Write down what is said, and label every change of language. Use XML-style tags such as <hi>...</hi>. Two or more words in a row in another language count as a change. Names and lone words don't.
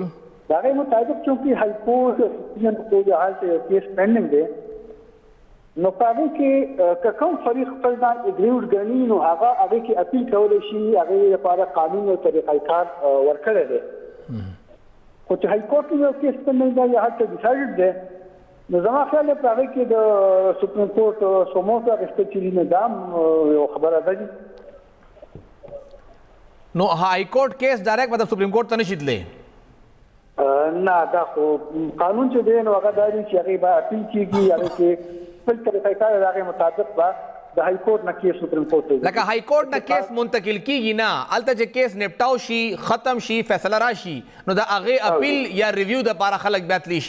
<ps>د هغې مطابق چونکې هائی کورټ په حال یو</ps> <en>case pending</en> <ps>دی نو په هغې کې که کوم فریق خپل ځان اګریوډ ګڼي نو هغه هغې کې اپیل کولی شي هغې لپاره قانون او طریقه کار ورکړی دی خو چې هائی کورټ کې یو</ps> <en>case pending</en> <ps>دی یا هلته ډیسایډډ دی نو زما خیال دی په هغې کې د سپریم کورټ سموټ اخیستل چې دي نظام یو خبره ده نو هائی کورٹ</ps> <en>case direct</en> <ps>مطلب سپریم کورٹ ته نشي تللی نه دا خو قانون چې دی نو هغه دا دی چې هغې به اپیل کېږي هغې کې خپل طریقه کار د هغې مطابق به د های کورټ نه کیس سپریم کورټ ته لکه های کورټ نه کیس منتقل کیږي نه هلته چې کیس نپټاو شي ختم شي فیصله راشي نو د هغې اپیل یا ریویو دپاره خلک بیا تلی شي</ps>